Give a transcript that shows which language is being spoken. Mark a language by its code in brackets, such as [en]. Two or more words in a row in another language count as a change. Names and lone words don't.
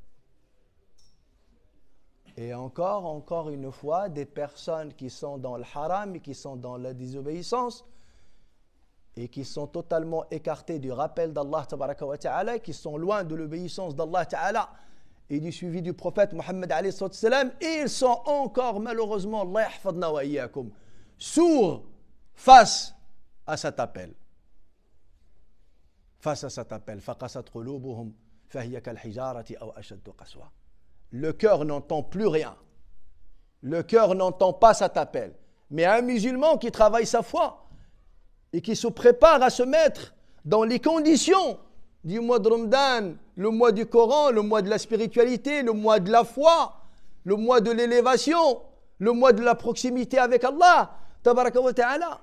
[fr] Et encore une fois, des personnes qui sont dans le haram et qui sont dans la désobéissance et qui sont totalement écartées du rappel d'Allah [ar] تبارك وتعالى, [fr] qui sont loin de l'obéissance d' [ar] الله تعالى [fr] et du suivi du prophète Mohammed [ar] عليه السلام, [fr] et ils sont encore malheureusement, [ar] الله يحفظنا وإياكم, [fr] sourds face à cet appel. Face à cet appel. [ar] فَقَسَتْ قُلُوبُهُمْ فَهِيَ كَالْحِجَارَةِ أَوْ أَشَدُّ قَسْوَةً. [fr] Le cœur n'entend plus rien. Le cœur n'entend pas cet appel. Mais un musulman qui travaille sa foi et qui se prépare à se mettre dans les conditions du mois de Ramadan, le mois du Coran, le mois de la spiritualité, le mois de la foi, le mois de l'élévation, le mois de la proximité avec Allah, [ar] تبارك وتعالى.